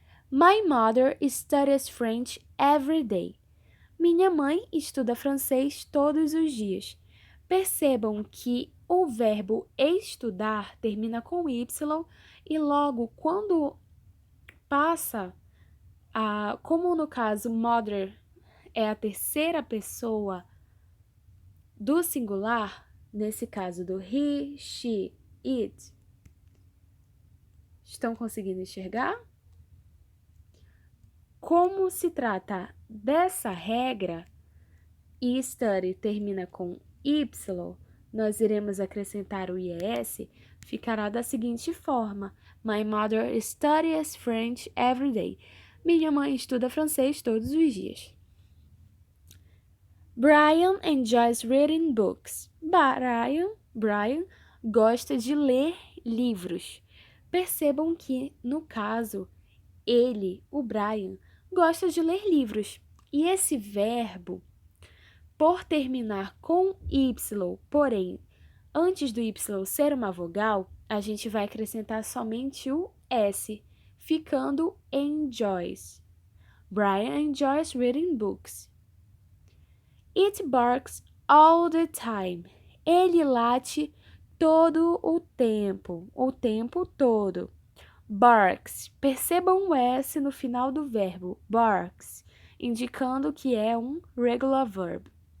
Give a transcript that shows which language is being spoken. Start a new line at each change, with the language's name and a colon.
English: My mother studies French every day.
Portuguese: Minha mãe estuda francês todos os dias. Percebam que o verbo estudar termina com Y e logo quando passa como no caso mother é a terceira pessoa do singular, nesse caso do
English: he, she, it.
Portuguese: Estão conseguindo enxergar? Como se trata dessa regra e study termina com Y, nós iremos acrescentar o IES, ficará da seguinte forma:
English: My mother studies French every day.
Portuguese: Minha mãe estuda francês todos os dias.
English: Brian enjoys reading books.
Portuguese: Brian gosta de ler livros. Percebam que, no caso, ele, o Brian, gosta de ler livros. E esse verbo, por terminar com Y, porém, antes do Y ser uma vogal, a gente vai acrescentar somente o S, ficando enjoys.
English: Brian enjoys reading books. It barks all the time.
Portuguese: Ele late todo o tempo todo. Barks. Percebam o S no final do verbo, barks, indicando que é um
English: regular verb.